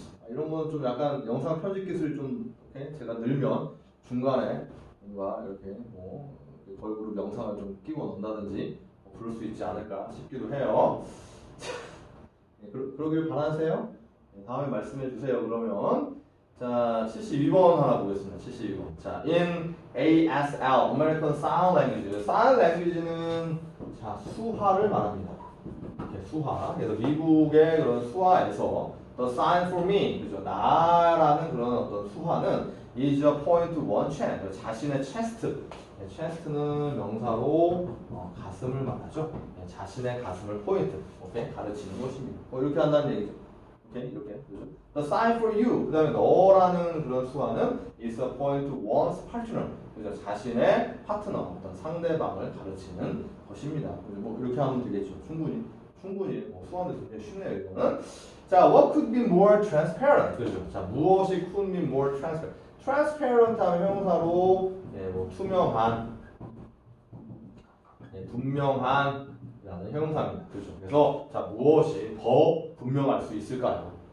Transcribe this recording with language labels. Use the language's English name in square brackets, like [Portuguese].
[Korean] 이런 거는 좀 약간 영상 편집 기술이 좀 오케이? 제가 늘면 중간에 뭔가 이렇게 뭐 걸그룹 영상을 좀 끼고 넣는다든지 부를 수 있지 않을까 싶기도 해요. 그러길 바라세요. 다음에 말씀해 주세요. 그러면 자 72번 하나 보겠습니다. 72번. [English] 자 in ASL American Sign Language. [Korean] Sign Language는 자 수화를 말합니다. 이렇게 수화. 그래서 미국의 그런 수화에서 [English] the sign for me [Korean] 그죠? 나라는 그런 어떤 수화는 [English] is a point to one chest. [Korean] 자신의 chest. chest는 명사로 가슴을 말하죠. 자신의 가슴을 포인트. 오케이 가르치는 것입니다. 이렇게 한다는 얘기죠. 오케이 이렇게 그죠? [English] The sign for you [Korean] 그 다음에 너라는 그런 수화는 [English] is a point to one's partner [Korean] 그래서 자신의 파트너, 어떤 상대방을 가르치는 것입니다. 뭐 이렇게 하면 되겠죠. 충분히 수학도 굉장히 쉽네요. 이거는. [English] 자, what could be more transparent? [Korean] 그죠? 자, 무엇이 [English] could be more transparent? [Korean] transparent 하면 형용사로 뭐 투명한, 분명한 라는 형용사입니다. 그죠? 그래서 자, 무엇이 더 분명할 수 있을까요?